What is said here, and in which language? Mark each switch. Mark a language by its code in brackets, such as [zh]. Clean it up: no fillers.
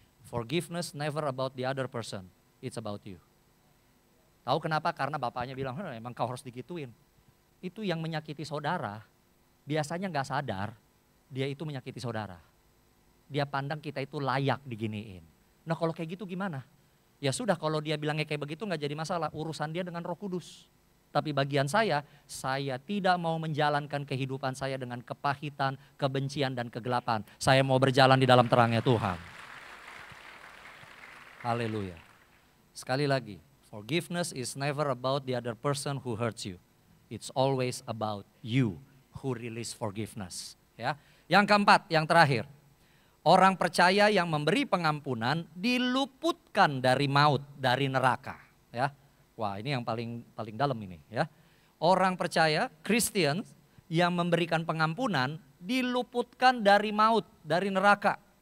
[en] Forgiveness never about the other person, it's about you. [id] Tahu kenapa? Karena bapaknya bilang, emang kau harus digituin. Itu yang menyakiti saudara, biasanya nggak sadar, dia itu menyakiti saudara. Dia pandang kita itu layak diginiin. Nah kalau kayak gitu gimana? Ya sudah kalau dia bilangnya kayak begitu nggak jadi masalah, urusan dia dengan Roh Kudus. Tapi bagian saya tidak mau menjalankan kehidupan saya dengan kepahitan, kebencian dan kegelapan. Saya mau berjalan di dalam terangnya Tuhan. Haleluya. Sekali lagi, [en] forgiveness is never about the other person who hurts you. It's always about you who release forgiveness. [id] Ya. Yang keempat, yang terakhir. Orang percaya yang memberi pengampunan diluputkan dari maut, dari neraka. Ya, wah ini yang paling dalam ini. Ya, orang percaya Kristen yang memberikan pengampunan diluputkan dari maut, dari neraka.